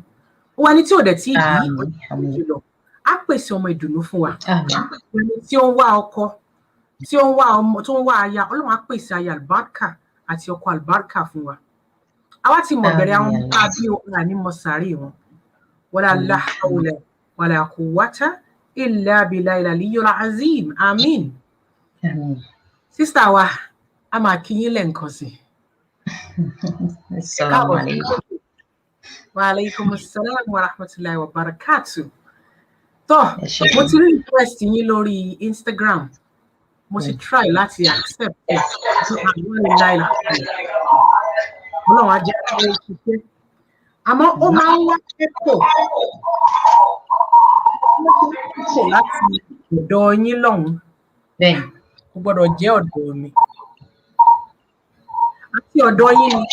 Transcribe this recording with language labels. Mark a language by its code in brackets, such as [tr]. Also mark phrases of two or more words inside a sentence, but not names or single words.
[yo] Ó wá ní tí ò dẹ̀ tí bí ọdún jùlọ. Á pèsè ọmọ ìdùnnú fún wa. Ẹni tí ó ń wá ọkọ, tí ó ń wá ọmọ, tó ń wá aya, Ọlọ́run á pèsè aya àlùbáríkà àti ọkọ àlùbáríkà fún wa. Àwa ti mọ̀ bẹ̀rẹ̀ àwọn ọmọ bí ọ̀rà ní mọ̀sárì wọn. [ar] ولا حول ولا قوة إلا بالله العلي العظيم. Amin. [yo] Sister wa, a máa kí yín lẹ́ǹkan sí. [ar] السلام عليكم. وعليكم السلام ورحمة الله وبركاته. [yo] Tó, mo ti rí request yín lórí Instagram. Mo ti [en] try láti accept it. [yo] Ọlọ́run á jẹ́ kí ó ṣiṣẹ́. Àmọ́ ó máa ń wá pẹ́pọ̀ láti ọ̀dọ̀ yín lọ́hùn. Bẹ́ẹ̀. Kò gbọ́dọ̀ jẹ́ ọ̀dọ̀ mi. Àti ọ̀dọ̀ yín ni.